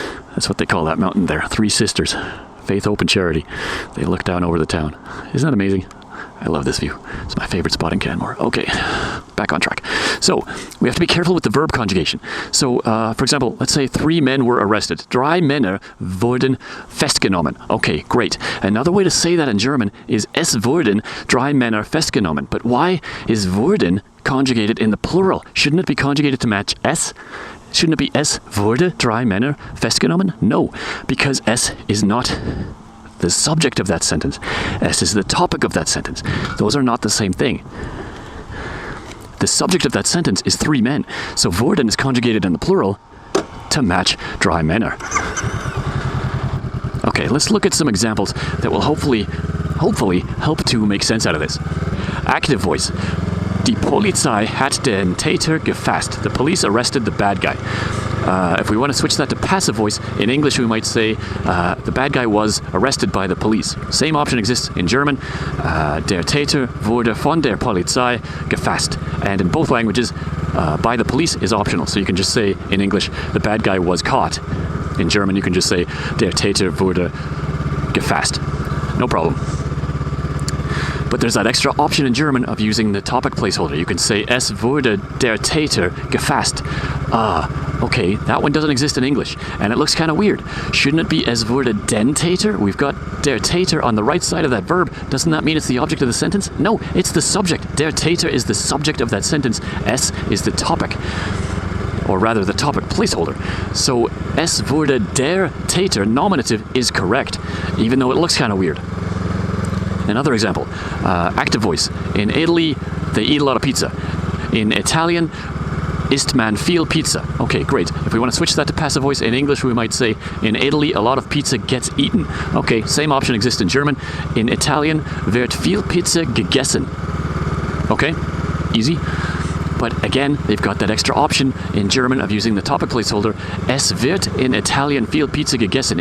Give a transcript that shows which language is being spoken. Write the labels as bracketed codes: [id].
[en] That's what they call that mountain there. Three Sisters. Faith, Hope, and Charity. They look down over the town. Isn't that amazing? I love this view. It's my favorite spot in Canmore. Okay, back on track. So we have to be careful with the verb conjugation. So, for example, let's say 3 men were arrested. [de] 3 Männer wurden festgenommen. [en] Okay, great. Another way to say that in German is [de] es wurden 3 Männer festgenommen. [en] But why is wurden conjugated in the plural? Shouldn't it be conjugated to match es? Shouldn't it be [de] es wurde 3 Männer festgenommen? [en] No, because es is not the subject of that sentence. Es is the topic of that sentence. Those are not the same thing. The subject of that sentence is 3 men. So wurden is conjugated in the plural to match 3 Männer. Okay, let's look at some examples that will hopefully help to make sense out of this. Active voice. [de] Die Polizei hat den Täter gefasst. [en] The police arrested the bad guy. If we want to switch that to passive voice, in English we might say the bad guy was arrested by the police. Same option exists in German. [de] Der Täter wurde von der Polizei gefasst. [en] And in both languages, by the police is optional. So you can just say in English, the bad guy was caught. In German, you can just say [de] der Täter wurde gefasst. [en] No problem. But there's that extra option in German of using the topic placeholder. You can say [de] es wurde der Täter gefasst. [en] Okay, that one doesn't exist in English, and it looks kind of weird. Shouldn't it be [de] es wurde den Täter? [en] We've got der Täter on the right side of that verb. Doesn't that mean it's the object of the sentence? No, it's the subject. Der Täter is the subject of that sentence. Es is the topic, or rather the topic placeholder. So [de] es wurde der Täter, [en] nominative, is correct, even though it looks kind of weird. Another example, active voice. In Italy, they eat a lot of pizza. In Italian, [de] isst man viel Pizza. [en] Okay, great. If we want to switch that to passive voice, in English we might say, in Italy, a lot of pizza gets eaten. Okay, same option exists in German. In Italian, [de] wird viel Pizza gegessen. [en] Okay, easy. But again, they've got that extra option in German of using the topic placeholder. [de] Es wird in Italien viel Pizza gegessen.